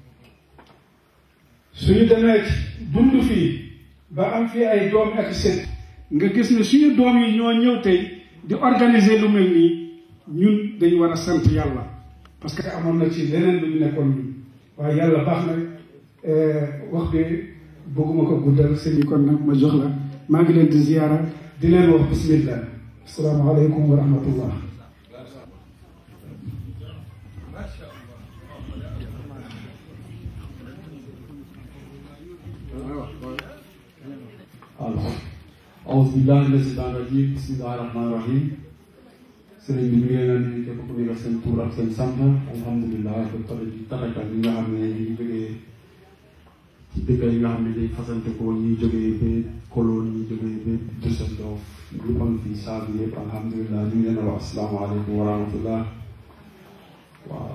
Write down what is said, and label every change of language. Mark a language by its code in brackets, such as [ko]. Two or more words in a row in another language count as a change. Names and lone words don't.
[wo] suñu demee dund fii ba am fii ay doom ak sët nga gis ne suñu doom yi ñoo ñëw tey di organiser lu mel nii ñun dañu war a sant yàlla [fr] parce que [wo] amoon na ci leneen lu ñu nekkoon ñun waaye yàlla baax na wax bi bëgguma ko guddal sëñ yi kon nag ma jox la maa ngi leen di ziyaara di leen wax [ar] بسم الله السلام عليكم ورحمة الله أعوذ بالله من الشيطان الرجيم بسم الله الرحمن الرحيم [wo] sëriñ bi ñu ngi leen di képp ku nekk seen tur ak seen sant alhamdulilah ba pare di tatagal ñi nga xam ne ñu ngi jógee ci dëkk yi nga xam ne day fasante ko ñuy jógee ba Cologne ñuy jógee ba Düsseldorf ñu am fii saa bi yëpp alhamdulilah ñu ngi leen a wax [ar] السلام عليكم ورحمة الله [wo] waaw